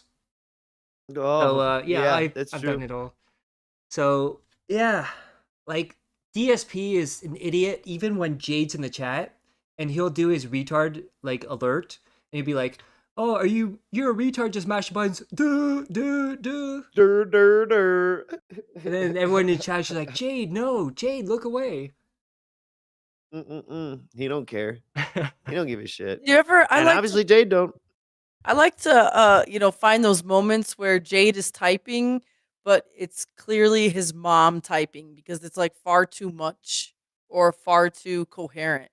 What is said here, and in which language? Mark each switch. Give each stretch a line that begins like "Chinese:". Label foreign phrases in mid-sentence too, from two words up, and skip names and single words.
English: Oh, So, yeah, I've that's done true. it all. So, yeah, like, DSP is an idiot even when Jade's in the chat, and he'll do his retard, like, alert, and he'll be like, oh, you're a retard, just mash buttons, duh, duh, duh. Dur, dur, dur. And then everyone in the chat is like, Jade, no, Jade, look away. He don't care. He don't give a shit. You ever? Obviously Jade don't. I like to, find those moments where Jade is typing, but it's clearly his mom typing because it's like far too much or far too coherent.